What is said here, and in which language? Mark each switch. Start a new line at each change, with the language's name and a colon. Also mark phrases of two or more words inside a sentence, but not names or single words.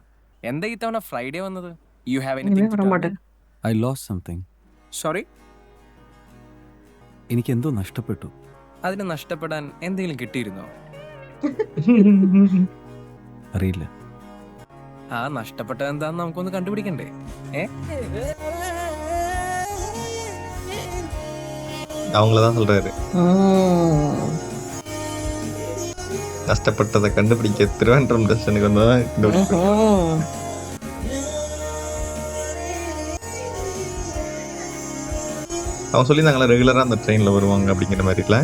Malayalam: എന്താ ഈ തവണ ഫ്രൈഡേ വന്നത്?
English: you have
Malayalam: ഇനിമേ വരാൻ മാട്ടേ.
English: I lost something.
Malayalam: സോറി? എനിക്ക് എന്തോ നഷ്ടപ്പെട്ടു. അതിന് നഷ്ടപ്പെടാൻ എന്തെങ്കിലും കിട്ടിയിരുന്നോ? അറിയില്ല. ആ നഷ്ടപ്പെട്ടത് എന്താന്ന് നമുക്കൊന്ന് കണ്ടുപിടിക്കണ്ടേ?
Tamil: அவங்களதான் சொல்றாரு. நஷ்டப்பட்டதை கண்டுபிடிக்க திருவனந்தபுரம் ஸ்டேஷனுக்கு வந்ததான் இந்த அவன் சொல்லியிருந்தாங்களா ரெகுலரா அந்த ட்ரெயின்ல வருவாங்க அப்படிங்கிற மாதிரி இல்ல